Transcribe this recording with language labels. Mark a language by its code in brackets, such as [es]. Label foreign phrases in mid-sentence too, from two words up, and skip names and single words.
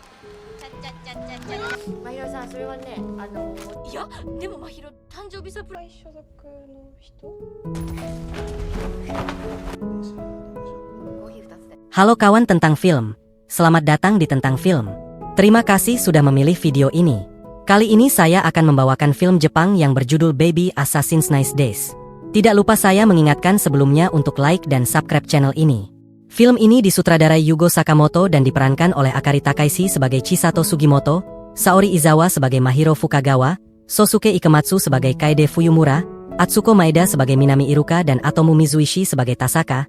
[ja] まひろさん、それはね、いや、でもまひろ誕生日サプライズ。所属の人。コーヒー2つで。 [id] Halo kawan tentang film. Selamat datang di Tentang Film. Terima kasih sudah memilih video ini. Kali ini saya akan membawakan film Jepang yang berjudul Baby Assassin's Nice Days. Tidak lupa saya mengingatkan sebelumnya untuk like dan subscribe channel ini. Film ini disutradarai Yugo Sakamoto dan diperankan oleh Akari Takaishi sebagai Chisato Sugimoto, Saori Izawa sebagai Mahiro Fukagawa, Sosuke Ikematsu sebagai Kaede Fuyumura, Atsuko Maeda sebagai Minami Iruka dan Atomu Mizuishi sebagai Tasaka.